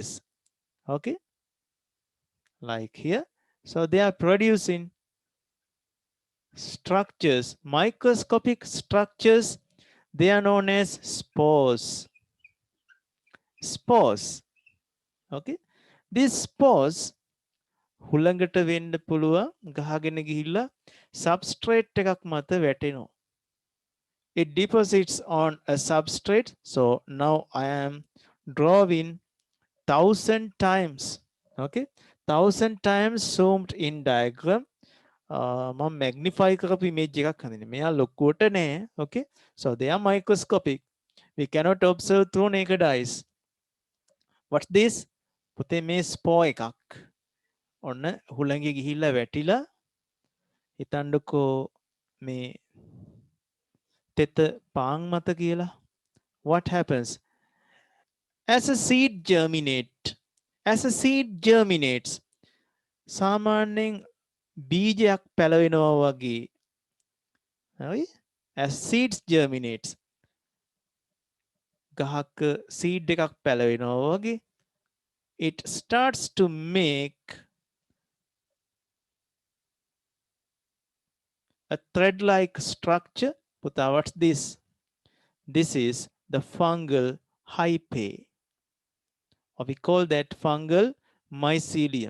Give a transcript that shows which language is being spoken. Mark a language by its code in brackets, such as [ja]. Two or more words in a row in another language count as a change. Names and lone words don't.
[en] Okay. Like here. So they are producing structures, microscopic structures. They are known as spores. Spores. Okay. These spores [si] හුළඟට වෙන්න පුළුවන් ගහගෙන ගිහිල්ලා substrate එකක් මත වැටෙනවා. [en] It deposits on a substrate. So now I am drawing 1000 times. Okay. 1000 times zoomed in diagram. [si] මම magnify කරපු image එකක් හඳින්නේ. මෙයා ලොකුවට නෑ. [en] Okay. So they are microscopic. We cannot observe through naked eyes. What's this? [si] පුතේ මේ spore එකක්. ඔන්න හුළඟේ ගිහිල්ලා වැටිලා හිතන්නකෝ මේ තෙත පාන් මත කියලා. [en] What happens? As a seed germinates, [si] සාමාන්‍යයෙන් බීජයක් පැලවෙනවා වගේ. හරි? [en] As seeds germinates, [si] ගහක seed එකක් පැලවෙනවා වගේ, [en] it starts to make a thread-like structure. Puta, what's this? This is the fungal hyphae, or we call that fungal mycelium.